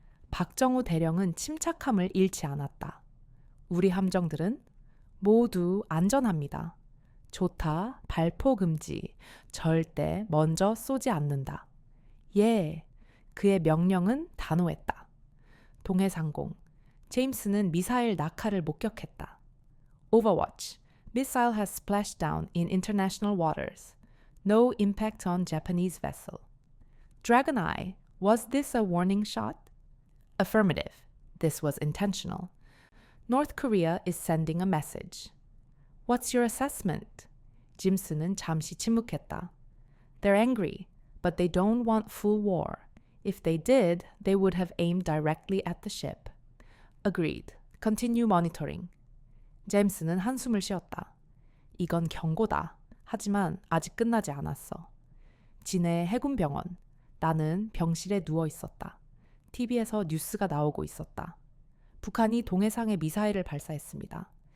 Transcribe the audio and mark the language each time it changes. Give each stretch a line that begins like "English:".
Korean: 박정우 대령은 침착함을 잃지 않았다. 우리 함정들은 모두 안전합니다. 좋다, 발포 금지, 절대 먼저 쏘지 않는다. 예, 그의 명령은 단호했다. 동해상공, 제임스는 미사일 낙하를 목격했다.
English: Overwatch, missile has splashed down in international waters. No impact on Japanese vessel. Dragon Eye, was this a warning shot? Affirmative, this was intentional. North Korea is sending a message. What's your assessment?
Korean: 짐스는 잠시 침묵했다.
English: They're angry, but they don't want full war. If they did, they would have aimed directly at the ship. Agreed. Continue monitoring.
Korean: 제임스는 한숨을 쉬었다. 이건 경고다. 하지만 아직 끝나지 않았어. 진해 해군병원. 나는 병실에 누워 있었다. TV에서 뉴스가 나오고 있었다. 북한이 동해상에 미사일을 발사했습니다.